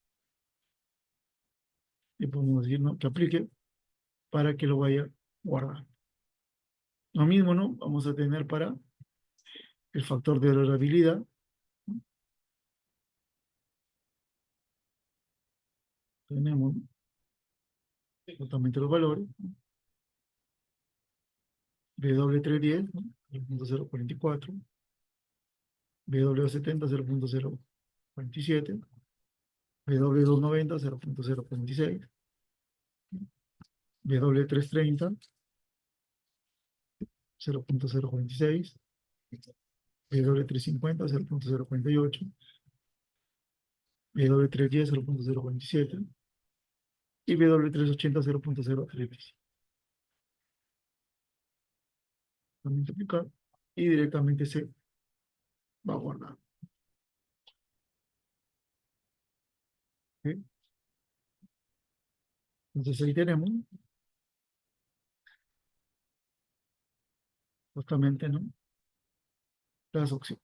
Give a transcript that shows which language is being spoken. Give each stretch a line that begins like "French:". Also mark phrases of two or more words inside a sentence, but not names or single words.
Spanish: Y podemos decir, ¿no?, que aplique para que lo vaya a guardar. Lo mismo, ¿no?, vamos a tener para el factor de durabilidad, ¿no? Tenemos, ¿no?, justamente los valores, ¿no?, W310, ¿no?, 0.044, W70, 0.047, W290, 0.046, W330, 0.046, W350, 0.048, W310, 0.047 y W380, 0.037. También aplicar y directamente se va a guardar. ¿Ok? Entonces ahí tenemos justamente, ¿no?, las opciones.